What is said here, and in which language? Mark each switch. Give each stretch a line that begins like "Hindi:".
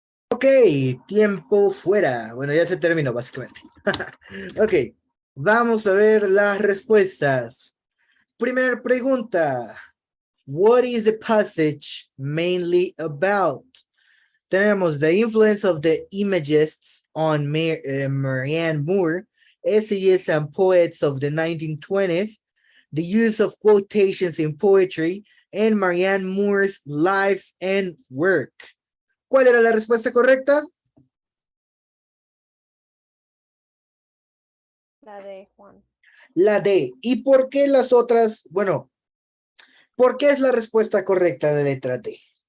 Spanish: Ok, tiempo fuera. Bueno, ya se terminó básicamente. Ok, vamos a ver las respuestas. Primer pregunta.
English: What is the passage mainly about? Tenemos the influence of the imagists on Marianne Moore, essayists and poets of the 1920s, the use of quotations in poetry, and Marianne Moore's life and work.
Spanish: ¿Cuál era la respuesta correcta? La de Juan. La D. ¿Y por qué las otras? Bueno, ¿por qué es la respuesta correcta de letra D?